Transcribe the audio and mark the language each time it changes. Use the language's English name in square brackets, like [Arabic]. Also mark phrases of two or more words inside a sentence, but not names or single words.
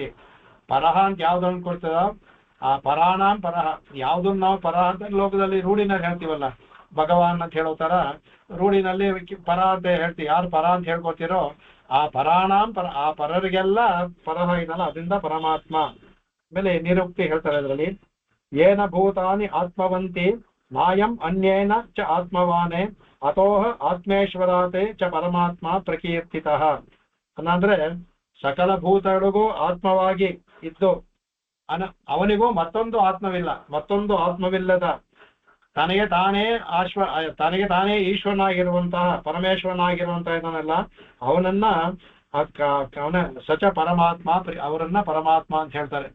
[Kannada] ಪರಹ ಅಂತ ಯಾವ್ದನ್ನು ಕೊಡ್ತದ, ಆ [Sanskrit] ಪರಾಣಾಂ ಪರಹ, [Kannada] ಯಾವ್ದನ್ನ ನಾವು ಪರ ಅಂತ ಲೋಕದಲ್ಲಿ ರೂಢಿನಲ್ಲಿ ಹೇಳ್ತೀವಲ್ಲ, ಭಗವಾನ್ ಅಂತ ಹೇಳೋ ತರ ರೂಢಿನಲ್ಲಿ ಪರ ಅಂತ ಹೇಳ್ತೀವಿ. ಯಾರು ಪರ ಅಂತ ಹೇಳ್ಕೊತೀರೋ ಆ [Sanskrit] ಪರಾಣಾಂ ಪರ, [Kannada] ಆ ಪರರಿಗೆಲ್ಲ ಪರಹ ಇದಲ್ಲ, ಅದರಿಂದ ಪರಮಾತ್ಮ. ಆಮೇಲೆ ನಿರುಕ್ತಿ ಹೇಳ್ತಾರೆ ಅದರಲ್ಲಿ, [Sanskrit] ಏನ ಭೂತಾನಿ ಆತ್ಮವಂತಿ ನಾಯಂ ಅನ್ಯೇನ ಚ ಆತ್ಮವಾನೇ ಅತೋಹ ಆತ್ಮೇಶ್ವರಾತೆ ಚ ಪರಮಾತ್ಮ ಪ್ರಕೀರ್ತಿತಃ. [Kannada] ಅಂದ್ರೆ ಸಕಲ ಭೂತಗಳಿಗೂ ಆತ್ಮವಾಗಿ ಇದ್ದು ಅವನಿಗೂ ಮತ್ತೊಂದು ಆತ್ಮವಿಲ್ಲ, ಮತ್ತೊಂದು ಆತ್ಮವಿಲ್ಲದ ತನಗೆ ತಾನೇ ಈಶ್ವರನಾಗಿರುವಂತಹ ಪರಮೇಶ್ವರನಾಗಿರುವಂತಹ ಇದನ್ನೆಲ್ಲ ಅವನನ್ನ ಸಚ ಪರಮಾತ್ಮ, ಅವರನ್ನ ಪರಮಾತ್ಮ ಅಂತ ಹೇಳ್ತಾರೆ.